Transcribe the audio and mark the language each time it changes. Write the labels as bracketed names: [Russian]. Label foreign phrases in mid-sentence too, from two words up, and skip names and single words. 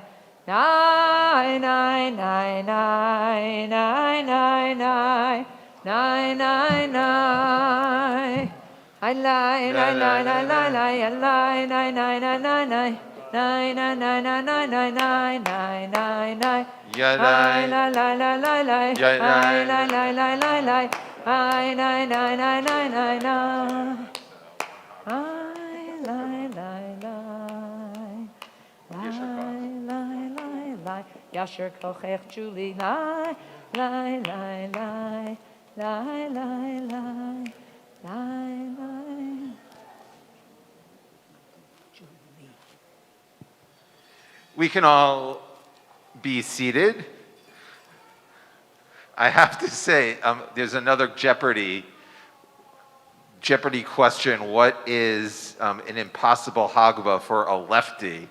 [English] Nine, nine, nine, nine, nine, nine, nine, nine, nine, nine. I lie, lie, lie, lie, lie, lie, I lie, nine, nine, nine, nine, nine, nine, nine, nine, nine, nine, nine, nine, nine, nine. Ay, la, la, la, la, la. Ay, la, la, la, la, la. Ay, la, la, la, la, la, la. Ay, la, la, la. Lai, lai, lai, lai. [Hebrew] יישר כוח Julie. Lai, lai, lai, lai. Lai, lai, lai. Lai, lai. [English] We can all be seated. I have to say, there's another Jeopardy question. What is an impossible Hagba for a lefty?